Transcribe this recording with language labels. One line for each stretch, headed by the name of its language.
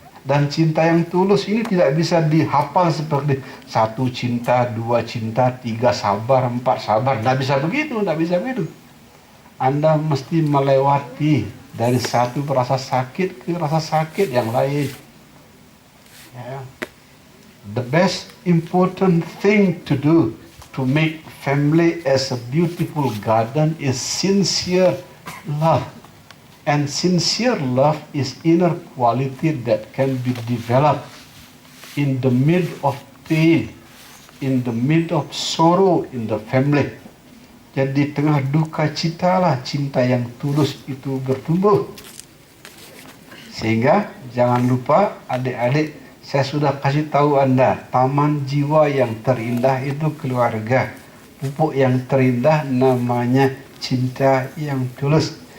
Indonesian: Dan cinta yang tulus ini tidak bisa dihafal seperti 1 cinta, 2 cinta, 3 sabar, 4 sabar. Tidak bisa begitu, tidak bisa begitu. Anda mesti melewati dari satu rasa sakit ke rasa sakit yang lain. Ya.
English: The best important thing to do to make family as a beautiful garden is sincere love. And sincere love is inner quality that can be developed in the mid of pain, in the mid of sorrow in the family.
Indonesian: Jadi tengah duka cita lah cinta yang tulus itu bertumbuh. Sehingga jangan lupa adik-adik, saya sudah kasih tahu Anda, taman jiwa yang terindah itu keluarga. Pupuk yang terindah namanya cinta yang tulus.